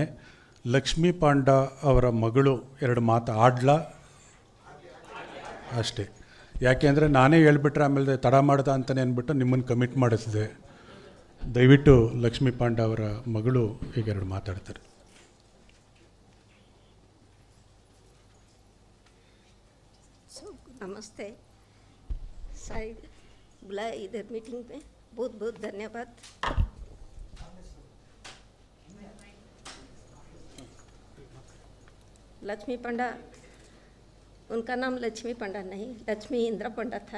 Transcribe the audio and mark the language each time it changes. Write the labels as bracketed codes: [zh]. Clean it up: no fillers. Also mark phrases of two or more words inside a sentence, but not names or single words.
[kn] ಲಕ್ಷ್ಮೀ ಪಾಂಡ ಅವರ ಮಗಳು 2 ಮಾತು ಆಡ್ಲಾ? ಅಷ್ಟೇ. ಯಾಕೆ ಅಂದರೆ ನಾನೇ ಹೇಳ್ಬಿಟ್ರೆ ಆಮೇಲೆ ತಡ ಮಾಡ್ದ ಅಂತಲೇ ಅಂದ್ಬಿಟ್ಟು ನಿಮ್ಮನ್ನು ಕಮಿಟ್ ಮಾಡಿಸಿದೆ. ದಯವಿಟ್ಟು ಲಕ್ಷ್ಮೀ ಪಾಂಡ ಅವರ ಮಗಳು ಈಗ 2 ಮಾತಾಡ್ತಾರೆ. [hi] नमस्ते। साइड बुलाए इधर मीटिंग में, बहुत बहुत धन्यवाद। लक्ष्मी पंडा, उनका नाम लक्ष्मी पंडा नहीं, लक्ष्मी इंदिरा पंडा था।